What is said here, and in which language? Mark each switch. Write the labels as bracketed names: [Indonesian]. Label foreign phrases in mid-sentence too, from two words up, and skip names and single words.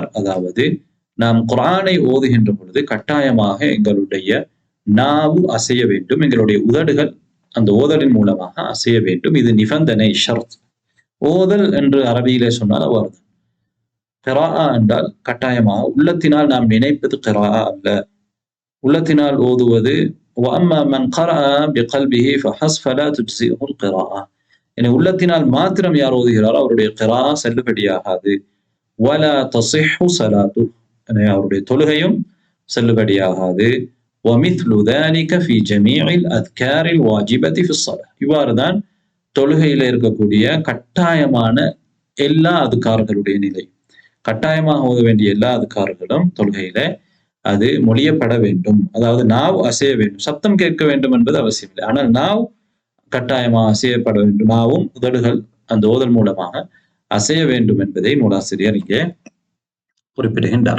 [Tamil] அதாவது நாம் குர்ஆனை ஓதுகின்ற பொழுது கட்டாயமாக எங்களுடைய நாவு அசைய வேண்டும், எங்களுடைய உதடுகள் அந்த ஓதலின் மூலமாக அசைய வேண்டும். இது நிபந்தனை, ஷர்த். ஓதல் என்று அரபியிலே சொன்னால் அவ்வாறு. கிராஆ என்றால் கட்டாயமாக உள்ளத்தினால் நாம் நினைப்பது கிராஆ அல்ல. உள்ளத்தினால் ஓதுவது [Arabic] وَأَمَّا مَنْ قَرَأَ بِقَلْبِهِ فَحَسْبَ لَا تُجْزِئُهُ الْقِرَاءَةُ, [Tamil] என உள்ளத்தினால் மாத்திரம் யார் ஓதுகிறாரோ அவருடைய கிராஆ செல்லுபடியாகாது. [Arabic] وَلَا تَصِحُّ صَلَاتُهُ, [Tamil] என அவருடைய தொழுகையும் செல்லுபடியாகாது. [Arabic] وَمِثْلُ ذَلِكَ فِي جَمِيعِ الْأَذْكَارِ الْوَاجِبَةِ فِي الصَّلَاةِ, [Tamil] இவ்வாறுதான் தொழுகையில் இருக்கக்கூடிய கட்டாயமான எல்லா அதுக்கார்களுடைய நிலை. கட்டாயமாக ஓத வேண்டிய எல்லா அதுக்கார்களும் தொழுகையில அது மொழியப்பட வேண்டும். அதாவது நாவ் அசைய வேண்டும், சத்தம் கேட்க வேண்டும் என்பது அவசியம் இல்லை. ஆனால் நாவ் கட்டாயமாக அசையப்பட வேண்டும், நாவும் உதடுகள் அந்த ஓதல் மூலமாக அசைய வேண்டும் என்பதை நூலாசிரியர் இங்கே குறிப்பிடுகின்றார்.